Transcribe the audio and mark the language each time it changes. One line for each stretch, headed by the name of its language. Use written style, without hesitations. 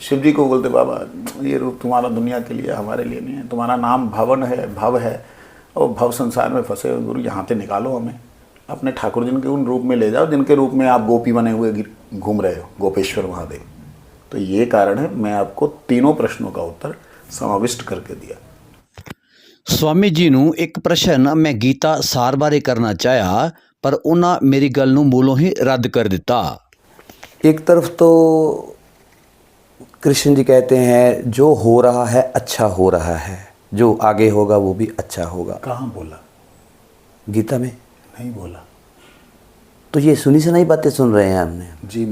Hindi: शिव जी को बोलते बाबा ये रूप तुम्हारा दुनिया के लिए, हमारे लिए नहीं है। तुम्हारा नाम भवन है, भव है, और भव संसार में फंसे हुए गुरु यहाँ से निकालो हमें, अपने ठाकुर जी के उन रूप में ले जाओ जिनके रूप में आप गोपी बने हुए घूम रहे हो, गोपेश्वर महादेव। तो ये कारण है मैं आपको तीनों प्रश्नों का उत्तर समाविष्ट करके दिया।
Punjabi: स्वामी जी ਨੂੰ ਇੱਕ ਪ੍ਰਸ਼ਨ ਮੈਂ ਗੀਤਾ ਸਾਰ ਬਾਰੇ ਕਰਨਾ ਚਾਹਿਆ, ਪਰ ਉਹਨਾਂ ਮੇਰੀ ਗੱਲ ਨੂੰ ਮੂਲੋਂ ਹੀ ਰੱਦ ਕਰ ਦਿੱਤਾ।
Hindi: एक तरफ तो कृष्ण जी कहते हैं जो हो रहा है अच्छा हो रहा है, जो आगे होगा वो भी अच्छा होगा। कहाँ बोला? गीता में नहीं बोला तो ये सुनी सुनाई बातें सुन रहे हैं हमने। जी।